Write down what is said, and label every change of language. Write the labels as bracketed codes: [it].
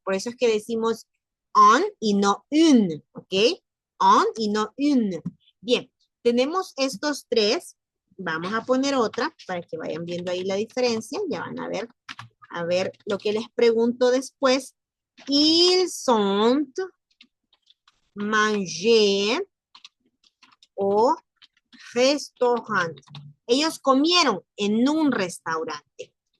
[es] Por eso es que decimos un y no une, ¿ok? Un y no une. Bien, tenemos estos tres. Vamos a poner otra para que vayan viendo ahí la diferencia. Ya van a ver lo que les pregunto después. [fr] Ils sont mangés au restaurant. [es] Ellos comieron en un restaurante.